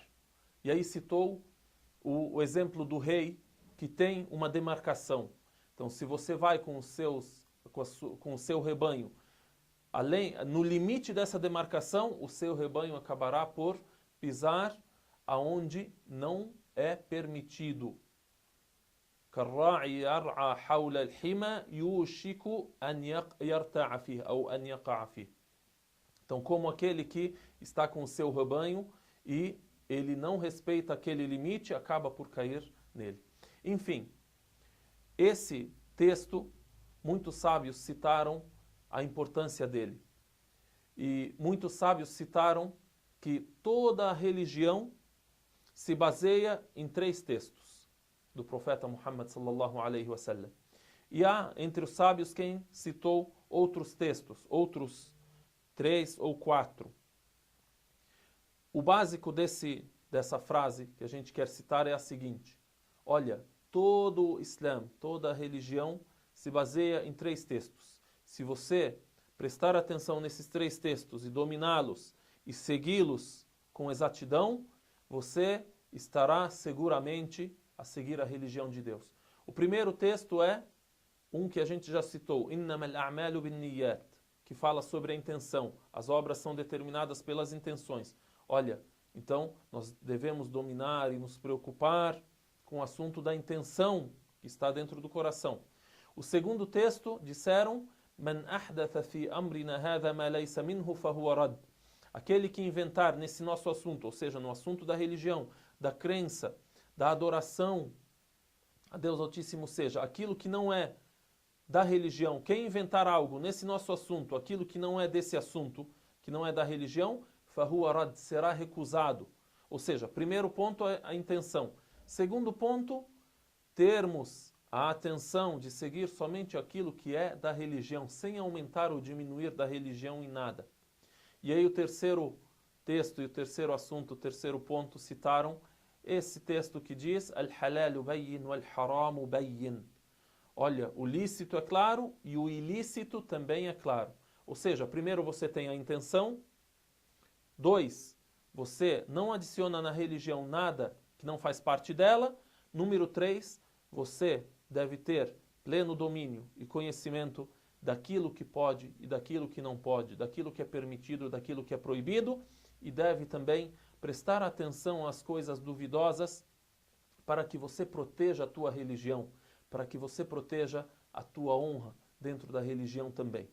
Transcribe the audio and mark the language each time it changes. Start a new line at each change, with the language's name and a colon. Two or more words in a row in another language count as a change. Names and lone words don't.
Portuguese: E aí citou o exemplo do rei que tem uma demarcação. Então, se você vai com o seu rebanho no limite dessa demarcação, o seu rebanho acabará por pisar aonde não é permitido.
Arabic: كالراعي يرعى حول الحمى يوشك أن يرتع فيه أو أن يقع فيه.
Portuguese: Então, como aquele que está com o seu rebanho e ele não respeita aquele limite, acaba por cair nele. Enfim, esse texto, muitos sábios citaram a importância dele. E muitos sábios citaram que toda a religião se baseia em 3 textos do profeta Muhammad
Arabic: صلى الله عليه وسلم.
Portuguese: E há entre os sábios quem citou outros textos, outros 3 ou 4. O básico dessa frase que a gente quer citar é a seguinte: olha, todo o Islã, toda a religião se baseia em 3 textos. Se você prestar atenção nesses 3 textos e dominá-los e segui-los com exatidão, você estará seguramente a seguir a religião de Deus. O primeiro texto é um que a gente já citou,
Arabic: إنما الأعمال بالنيات,
Portuguese: que fala sobre a intenção. As obras são determinadas pelas intenções. Olha, então nós devemos dominar e nos preocupar com o assunto da intenção que está dentro do coração. O segundo texto, disseram,
Arabic: من أحدث في أمرنا هذا ما ليس منه فهو رد.
Portuguese: Aquele que inventar nesse nosso assunto, ou seja, no assunto da religião, da crença, da adoração a Deus Altíssimo seja, aquilo que não é da religião, quem inventar algo nesse nosso assunto, aquilo que não é desse assunto, que não é da religião,
Arabic: فهو رد,
Portuguese: será recusado. Ou seja, primeiro ponto é a intenção. Segundo ponto, termos a atenção de seguir somente aquilo que é da religião, sem aumentar ou diminuir da religião em nada. E aí o terceiro texto e o terceiro assunto, o terceiro ponto, citaram esse texto que diz
Arabic: الحلال بين والحرام بين.
Portuguese: Olha, o lícito é claro e o ilícito também é claro. Ou seja, primeiro você tem a intenção. 2, você não adiciona na religião nada que não faz parte dela. Número 3, você deve ter pleno domínio e conhecimento daquilo que pode e daquilo que não pode, daquilo que é permitido e daquilo que é proibido, e deve também prestar atenção às coisas duvidosas para que você proteja a tua religião, para que você proteja a tua honra dentro da religião também.